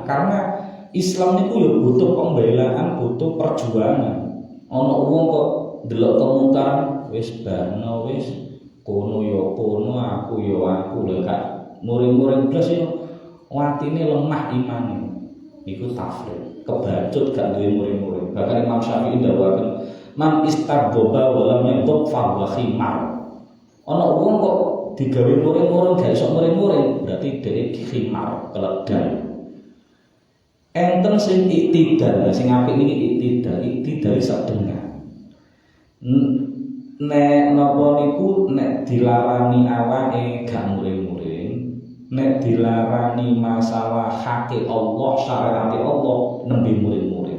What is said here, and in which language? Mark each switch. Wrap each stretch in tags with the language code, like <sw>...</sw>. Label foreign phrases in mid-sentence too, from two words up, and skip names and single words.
<id>Karena Islam</id> <jv>niku yo</jv> <id>butuh pembelaan, butuh perjuangan.</id> <jv>Ana wong kok delok kemungkaran wis bano wis kono yo kono, aku yo aku. Lha gak muring-muring blas yo watine lemah imane. Iku tafrid, kebacut gak duwe muring-muring. Bahkan Imam Syafi'i ndawaken,</jv> <ar>"من استغضب ولم يغضب فهو حمار."</ar> <jv>Ana wong kok digawe muring-muring gak iso muring-muring, berarti dhek khimar, keledai. Enten sing iktidal, sing apik niki iktidal sadengah. Nek napa niku nek dilarani awake gak muring-muring, nek dilarani masalah hake Allah, syariat Allah nembe muring-muring.</jv>